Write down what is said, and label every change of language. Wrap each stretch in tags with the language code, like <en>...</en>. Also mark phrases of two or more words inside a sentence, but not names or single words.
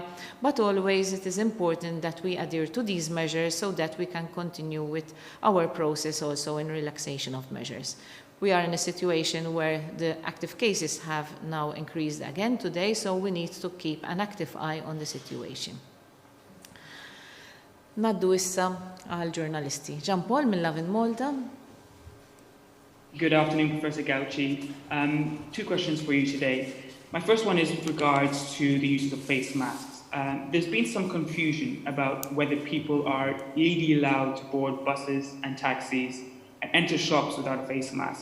<en>But always it is important that we adhere to these measures so that we can continue with our process also in relaxation of measures. We are in a situation where the active cases have now increased again today, so we need to keep an active eye on the situation.</en> <mt>Naddu issa għal ġurnalisti. Jean Paul mill-Lavin Malta.</mt> <en>Good afternoon, Professor Gauci. 2 questions for you today. My first one is with regards to the use of face masks. There's been some confusion about whether people are legally allowed to board buses and taxis and enter shops without a face mask.</en>